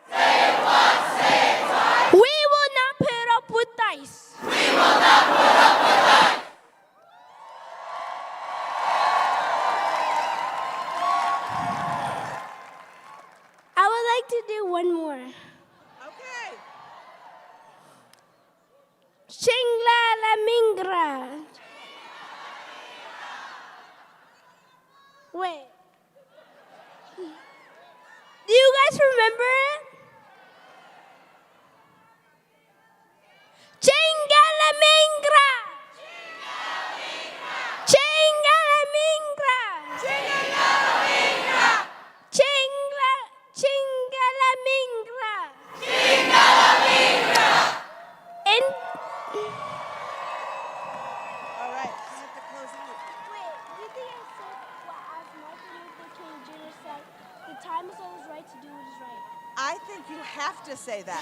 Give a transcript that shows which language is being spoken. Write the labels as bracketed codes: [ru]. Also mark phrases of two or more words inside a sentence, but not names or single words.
[en] We will not put up with dice. I would like to do one more. Okay. Chingla la mingra. Wait. Do you guys remember it? Chinga la mingra. Chinga la mingra. Chinga la mingra. And All right. I have to close out. wait, do you think I said what as Martin Luther King Jr. said? The time is always right to do what is right. I think you have to say that.